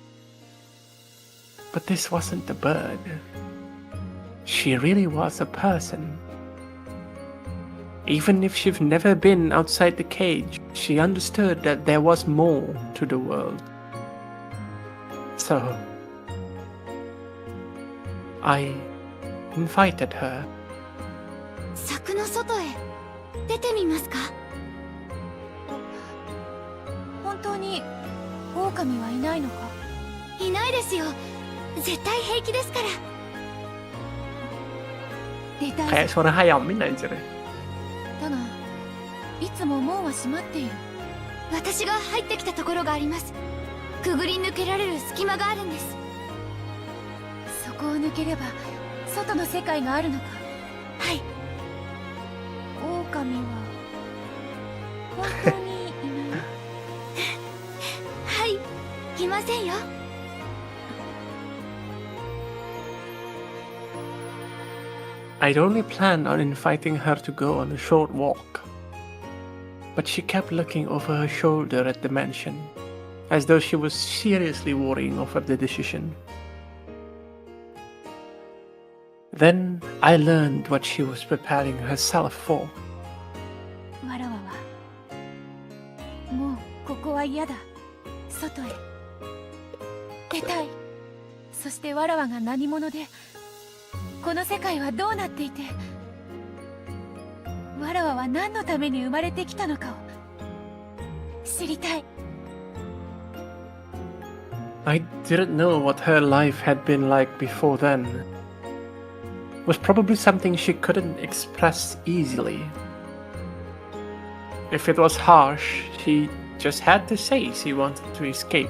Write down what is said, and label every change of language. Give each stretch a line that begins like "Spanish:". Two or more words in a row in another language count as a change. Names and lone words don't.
English: But this wasn't a bird. She really was a person. Even if she'd never been outside the cage, she understood that there was more to the world. So, I invited her.
Japanese: 柵の外へ出てみますか？本当に狼はいないのか？いないですよ。絶対平気ですから。出たい。
Indonesian: Kayak suara hayamin aja deh.
Japanese: だが、いつも門は閉まっている。私が入ってきたところがあります。くぐり抜けられる隙間があるんです。そこを抜ければ外の世界があるのか。はい。狼は本当にいない。はい、いませんよ。
English: I'd only planned on inviting her to go on a short walk, but she kept looking over her shoulder at the mansion, as though she was seriously worrying over the decision. Then I learned what she was preparing herself for.
Japanese: わらわはもうここは嫌だ。外へ出たい。そしてわらわが何者でこの世界はどうなっていて、わらわは何のために生まれてきたのかを知りたい。
English: I didn't know what her life had been like before then. It was probably something she couldn't express easily. If it was harsh, she just had to say she wanted to escape.